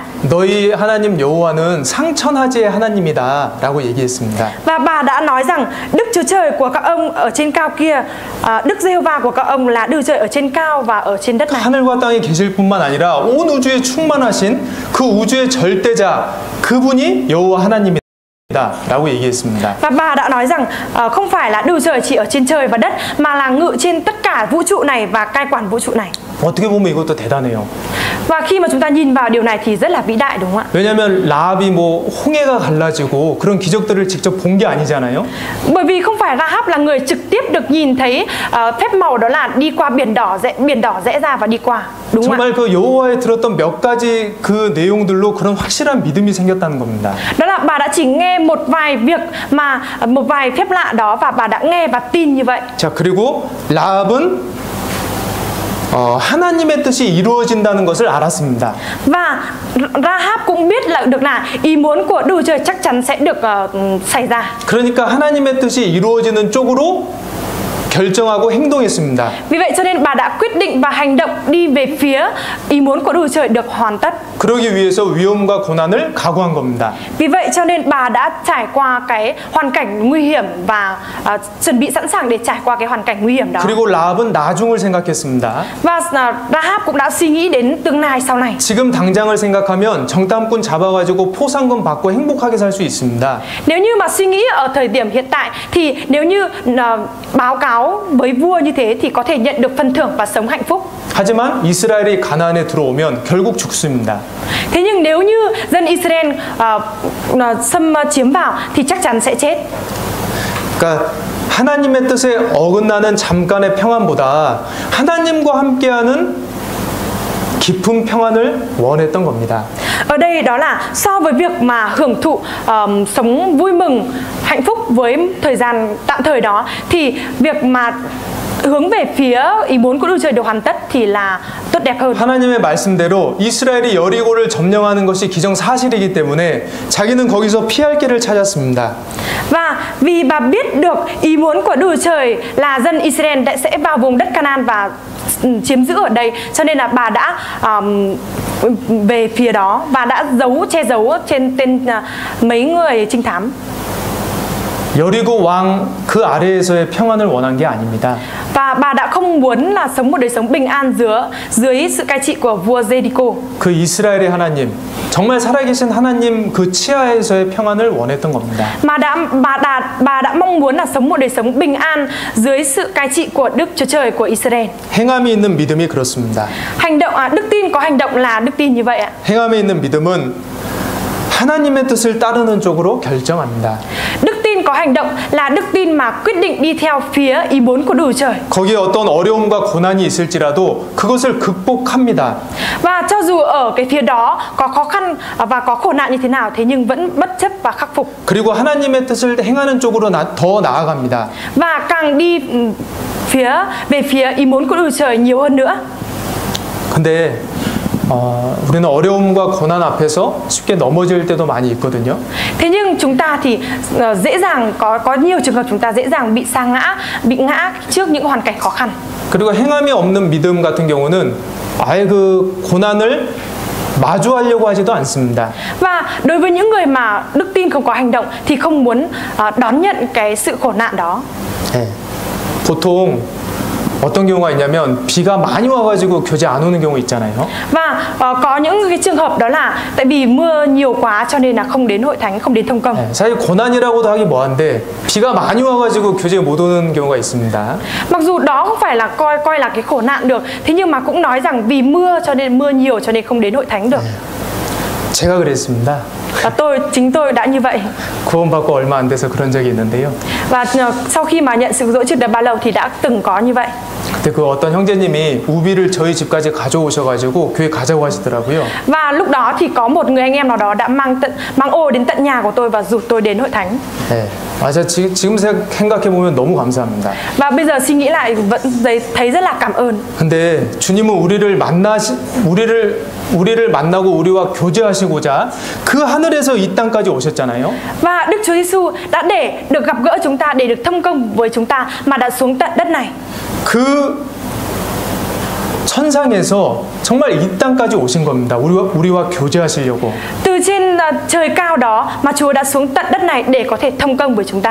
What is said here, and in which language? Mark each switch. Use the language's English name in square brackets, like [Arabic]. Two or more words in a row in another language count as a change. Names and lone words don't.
[Korean] 너희 하나님 여호와는 상천하지의 하나님이다라고 얘기했습니다. [Vietnamese] Và bà đã nói rằng Đức Chúa Trời của các ông ở trên cao kia, Đức Giê-hô-va của các ông là Đức Chúa Trời ở trên cao và ở trên đất này. [Korean] 하늘과 땅에 계실 뿐만 아니라 온 우주에 충만하신 그 우주의 절대자 그분이 여호와 하나님이다. 라고 얘기했습니다. [Vietnamese] Và bà đã nói rằng không phải là Đức Trời chỉ ở trên trời và đất mà là ngự trên tất cả vũ trụ này và cai quản vũ trụ này. [Korean] 어떻게 보면 이것도 대단해요. [Vietnamese] Và khi mà chúng ta nhìn vào điều này thì rất là vĩ đại, đúng không ạ? [Korean] 왜냐하면 라합이 뭐 홍해가 갈라지고 그런 기적들을 직접 본 게 아니잖아요. [Vietnamese] Bởi vì không phải Rahab là người trực tiếp được nhìn thấy phép màu đó là đi qua biển đỏ rẽ ra và đi qua, đúng không ạ? [Korean] 정말 그 여호와에 들었던 몇 가지 그 내용들로 그런 확실한 믿음이 생겼다는 겁니다. [Vietnamese] Đó là bà đã chỉ nghe một vài phép lạ đó và bà đã nghe và tin như vậy. [Korean] 자, 그리고 라합은 하나님의 뜻이 이루어진다는 것을 알았습니다. [Vietnamese] Và Rahab cũng biết được là ý muốn của Đức Trời chắc chắn sẽ được xảy ra. [Korean] 그러니까 하나님의 뜻이 이루어지는 쪽으로 결정하고 행동했습니다. [Vietnamese] Vì vậy cho nên bà đã quyết định và hành động đi về phía ý muốn của Đức Trời được hoàn tất. [Korean] 그러기 위해서 위험과 고난을 각오한 겁니다. [Vietnamese] Vì vậy cho nên bà đã trải qua cái hoàn cảnh nguy hiểm và chuẩn bị sẵn sàng để trải qua cái hoàn cảnh nguy hiểm đó. [Korean] 그리고 라합은 나중을 생각했습니다. [Vietnamese] Và Rahab cũng đã suy nghĩ đến tương lai sau này. [Korean] 지금 당장을 생각하면 정탐꾼 잡아가지고 포상금 받고 행복하게 살 수 있습니다. [Vietnamese] Nếu như mà suy nghĩ ở thời điểm hiện tại thì nếu như báo cáo với vua như thế thì có thể nhận được phần thưởng và sống hạnh phúc. [Korean] 하지만 이스라엘이 가나안에 들어오면 결국 죽습니다. [Vietnamese] Thế nhưng nếu như dân Israel xâm chiếm vào thì chắc chắn sẽ chết. [Korean] 그러니까 하나님의 뜻에 어긋나는 잠깐의 평안보다 하나님과 함께하는 깊은 평안을 원했던 겁니다. [Vietnamese] Ở đây đó là so với việc mà hưởng thụ sống vui mừng, hạnh phúc với thời gian tạm thời đó thì việc mà hướng về phía ý muốn của Đức Trời được hoàn tất thì là tốt tốt đẹp hơn. [Korean] 하나님의 말씀대로 이스라엘이 여리고를 점령하는 것이 기정사실이기 때문에 자기는 거기서 피할 길을 찾았습니다. [Vietnamese] Và vì bà biết được ý muốn của Đức Chúa Trời là dân Israel sẽ vào vùng đất Canaan và chiếm giữ ở đây, cho nên là bà đã về phía đó và đã che giấu trên tên mấy người trinh thám. [Korean] 여리고 왕 그 아래에서의 평안을 원한 게 아닙니다. [Vietnamese] Và bà đã không muốn là sống một đời sống bình an dưới sự cai trị của vua Jericho. [Korean] 그 이스라엘의 하나님, 정말 살아계신 하나님 그 치하에서의 평안을 원했던 겁니다. [Vietnamese] Bà đã mong muốn là sống một đời sống bình an dưới sự cai trị của Đức Chúa Trời của Israel. [Korean] 행함이 있는 믿음이 그렇습니다. [Vietnamese] Đức tin có hành động là đức tin như vậy ạ. [Korean] 행함에 있는 믿음은 하나님의 뜻을 따르는 쪽으로 결정합니다. [Vietnamese] Đức tin có hành động là đức tin mà quyết định đi theo phía ý muốn của Đức Chúa Trời. [Korean] 거기에 어떤 어려움과 고난이 있을지라도 그것을 극복합니다. [Vietnamese] Và cho dù ở cái phía đó có khó khăn và có khổ nạn như thế nào, thế nhưng vẫn bất chấp và khắc phục. [Korean] 그리고 하나님의 뜻을 행하는 쪽으로 더 나아갑니다. [Vietnamese] Và càng đi về phía ý muốn của Đức Chúa Trời nhiều hơn nữa. [Korean] 근데 우리는 어려움과 고난 앞에서 쉽게 넘어질 때도 많이 있거든요. [Vietnamese] Thế nhưng chúng ta thì dễ dàng có nhiều trường hợp chúng ta dễ dàng bị ngã trước những hoàn cảnh khó khăn. [Korean] 그리고 행함이 없는 믿음 같은 경우는 아예 그 고난을 마주하려고 하지도 않습니다. [Vietnamese] Và đối với những người mà đức tin không có hành động thì không muốn đón nhận cái sự khổ nạn đó. [Korean] 네. 보통 어떤 경우가 있냐면 비가 많이 와가지고 교제 안 오는 경우 있잖아요. [Vietnamese] Và có những cái trường hợp đó là tại vì mưa nhiều quá cho nên là không đến hội thánh, không đến thông công. [Korean] 네, 사실 고난이라고도 하기 뭐한데 비가 많이 와가지고 교제에 못 오는 경우가 있습니다. [Vietnamese] Mặc dù đó không phải là coi là cái khổ nạn được, thế nhưng mà cũng nói rằng vì mưa cho nên mưa nhiều cho nên không đến hội thánh được. [Korean] 제가 그랬습니다. [Vietnamese] Và chính tôi đã như vậy. [Korean] 구원받고 얼마 안 돼서 그런 적이 있는데요. [Vietnamese] Và sau khi mà nhận sự dỗ chưa được bao lâu thì đã từng có như vậy. [Korean] 그때 그 어떤 형제님이 우비를 저희 집까지 가져오셔가지고 교회 가자고 하시더라고요. [Vietnamese] Và lúc đó thì có một người anh em nào đó đã mang ô đến tận nhà của tôi và rủ tôi đến hội thánh. [Korean] 네, 맞아. 지금 생각해 보면 너무 감사합니다. [Vietnamese] Và bây giờ suy nghĩ lại vẫn thấy rất là cảm ơn. [Korean] 근데 주님은 우리를 만나고 우리와 교제하시고자 그 하늘에서 이 땅까지 오셨잖아요. [Vietnamese] Và Đức Chúa Giêsu đã để được gặp gỡ chúng ta, để được thông công với chúng ta mà đã xuống tận đất này. [Korean] 그 천상에서 정말 이 땅까지 오신 겁니다. 우리와 교제하시려고. [Vietnamese] Từ trên trời cao đó mà Chúa đã xuống tận đất này để có thể thông công với chúng ta.